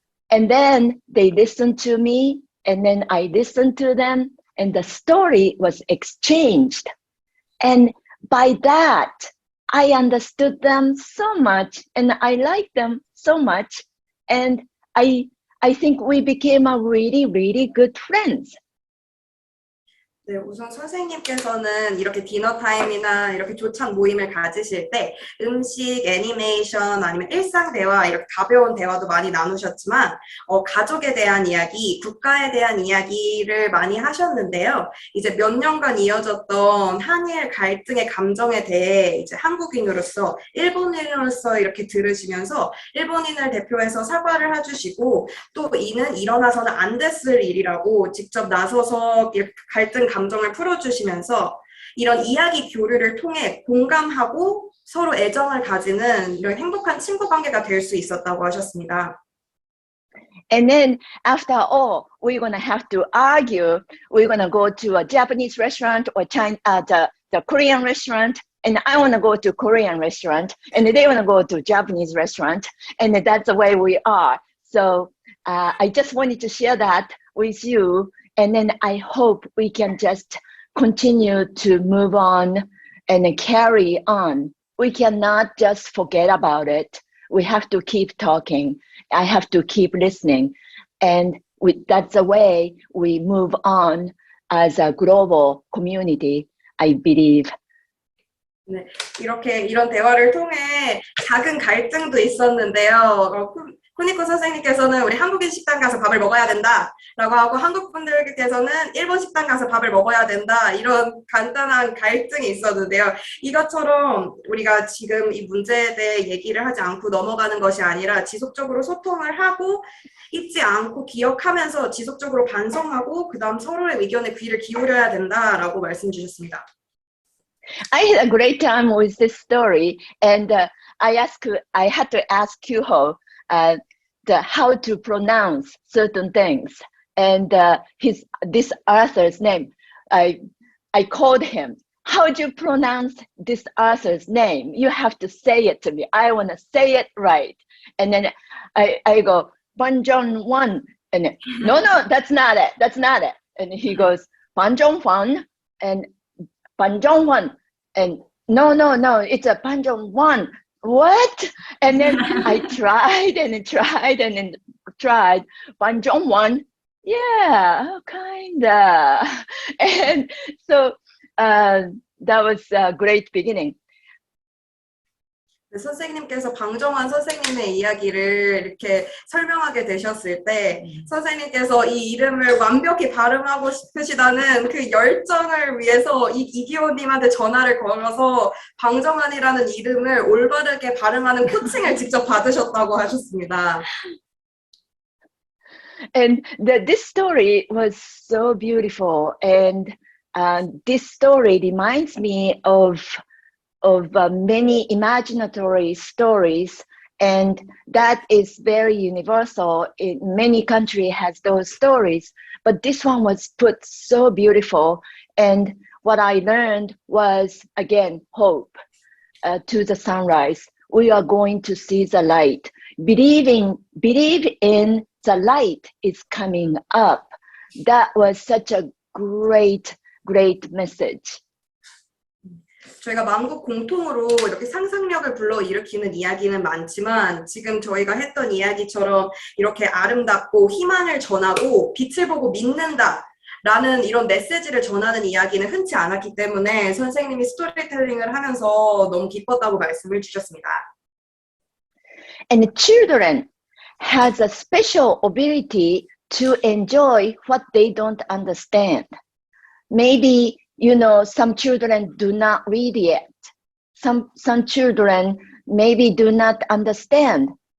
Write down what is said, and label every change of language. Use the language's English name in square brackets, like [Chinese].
[English] And then they listened to me, and then I listened to them, and the story was exchanged. And by that, I understood them so much, and I liked them so much, and I think we became a really, really good friends. [Korean] 네, 우선 선생님께서는 이렇게 디너 타임이나 이렇게 조찬 모임을 가지실 때 음식, 애니메이션 아니면 일상 대화 이렇게 가벼운 대화도 많이 나누셨지만 가족에 대한 이야기, 국가에 대한 이야기를 많이 하셨는데요. 이제 몇 년간 이어졌던 한일 갈등의 감정에 대해 이제 한국인으로서, 일본인으로서 이렇게 들으시면서 일본인을 대표해서 사과를 해주시고 또 이는 일어나서는 안 됐을 일이라고 직접 나서서 갈등 감정을 풀어주시면서 이런 이야기 교류를 통해 공감하고 서로 애정을 가지는 이런 행복한 친구 관계가 될 수 있었다고 하셨습니다. [English] And then after all, we're gonna have to argue. We're gonna go to a Japanese restaurant or the Korean restaurant, and I wanna go to Korean restaurant, and they wanna go to Japanese restaurant, and that's the way we are. So I just wanted to share that with you. And then I hope we can just continue to move on and carry on. We cannot just forget about it. We have to keep talking. I have to keep listening. And that's the way we move on as a global community, I believe. [Korean] 네, 이런 대화를 통해 작은 갈등도 있었는데요. 쿠니코 선생님께서는 우리 한국인 식당 가서 밥을 먹어야 된다 라고 하고 한국 분들께서는 일본 식당 가서 밥을 먹어야 된다 이런 간단한 갈등이 있었는데요. 이것처럼 우리가 지금 이 문제에 대해 얘기를 하지 않고 넘어가는 것이 아니라 지속적으로 소통을 하고 잊지 않고 기억하면서 지속적으로 반성하고 그 다음 서로의 의견에 귀를 기울여야 된다라고 말씀 주셨습니다. [English] I had a great time with this story, and I had to ask Kyuho how to pronounce certain things, and this author's name. I called him. How do you pronounce this author's name? You have to say it to me. I want to say it right. And then I go, Bang Jung Hwan, and no, that's not it. That's not it. And he goes, Bang Jung Hwan, and Bang Jung Hwan, and no, it's a Bang Jung Hwan. What? And then I tried and tried and tried. Bang Jung Hwan, yeah, kinda. And so that was a great beginning. [Korean] 선생님께서 방정환 선생님의 이야기를 이렇게 설명하게 되셨을 때 선생님께서 이 이름을 완벽히 발음하고 싶으시다는 그 열정을 위해서 이기호님한테 전화를 걸어서 방정환이라는 이름을 올바르게 발음하는 코칭을 직접 받으셨다고 하셨습니다. [English] And this story was so beautiful, and this story reminds me of many imaginatory stories, and that is very universal. In many countries has those stories, but this one was put so beautiful. And what I learned was, again, hope to the sunrise. We are going to see the light. Believe in the light is coming up. That was such a great message. [Korean] 저희가 만국 공통으로 이렇게 상상력을 불러일으키는 이야기는 많지만 지금 저희가 했던 이야기처럼 이렇게 아름답고 희망을 전하고 빛을 보고 믿는다라는 이런 메시지를 전하는 이야기는 흔치 않았기 때문에 선생님이 스토리텔링을 하면서 너무 기뻤다고 말씀을 주셨습니다. [English] And children has a special ability to enjoy what they don't understand. Maybe some children do not read yet. Some children maybe do not understand.